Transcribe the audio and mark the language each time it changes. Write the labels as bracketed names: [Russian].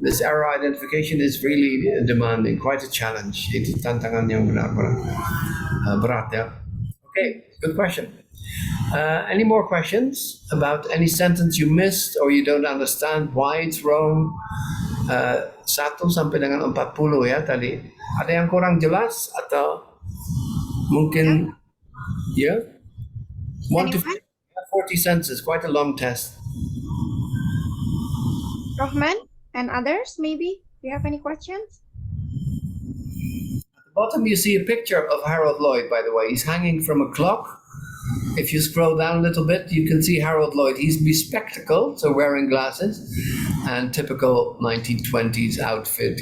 [English] This error identification is really demanding, quite a challenge. [Indonesian] Itu tantangan yang benar-benar berat ya. [English] Okay, good question. Any more questions about any sentence you missed or you don't understand why it's wrong? [Indonesian] 1 sampai dengan 40 ya tadi. Ada yang kurang jelas atau mungkin yeah? [English] 1 to 40 sentences, quite a long test. Rahman and others, maybe? Do you have any questions? At the bottom you see a picture of Harold Lloyd, by the way. He's hanging from a clock. If you scroll down a little bit, you can see Harold Lloyd. He's bespectacled, so wearing glasses, and typical 1920s outfit.